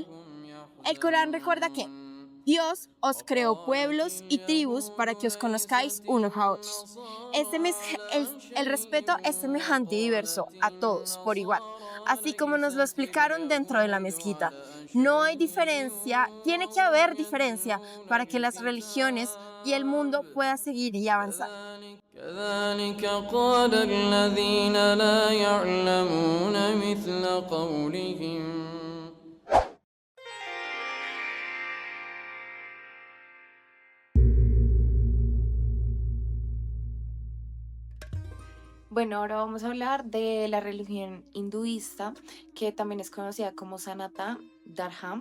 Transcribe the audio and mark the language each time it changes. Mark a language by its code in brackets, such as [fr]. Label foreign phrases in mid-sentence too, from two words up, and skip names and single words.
[es] El Corán recuerda que Dios os creó pueblos y tribus para que os conozcáis unos a otros. El respeto es semejante y diverso a todos por igual, así como nos lo explicaron dentro de la mezquita. No hay diferencia, tiene que haber diferencia para que las religiones y el mundo pueda seguir y avanzar. [ar] كذلك قال الذين لا يعلمون مثل قولهم. [es] Bueno, ahora vamos a hablar de la religión hinduista, que también es conocida como Sanatana Dharma.